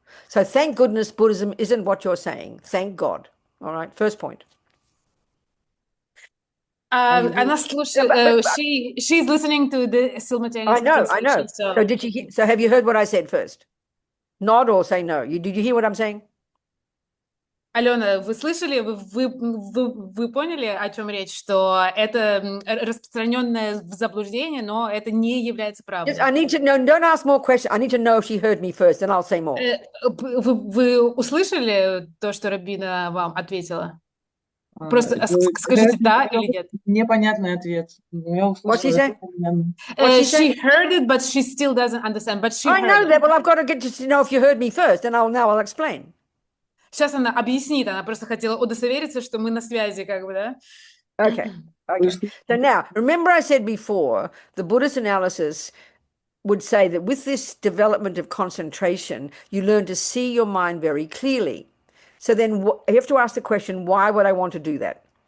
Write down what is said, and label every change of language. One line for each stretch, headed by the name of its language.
English: So thank goodness Buddhism isn't what you're saying. Thank God. All right, first point.
Russian: Она слушает,
English: she's listening to the simultaneous translation. I know. So did you hear, so have you heard what I said first? Nod or say no. Did you hear what I'm saying?
Russian: Алена, вы слышали, вы поняли, о чем речь, что это распространенное заблуждение, но это не является правдой. I need to know, don't ask more questions. I need to know if she heard me first, and I'll say more. Вы услышали то, что Робина вам ответила? Просто скажите да или нет. Непонятный ответ.
English: What's she say? She heard it, but she still doesn't understand. But she I know that. Well, I've got to get to know if you heard me first, and I'll explain.
Russian: Сейчас она объяснит. Она просто хотела удостовериться, что мы на связи, как бы, да?
English: Okay. So now, remember I said before, the Buddhist analysis would say that with this development of concentration, you learn to see your mind very clearly. So then you have to ask the question, why would I want to do that?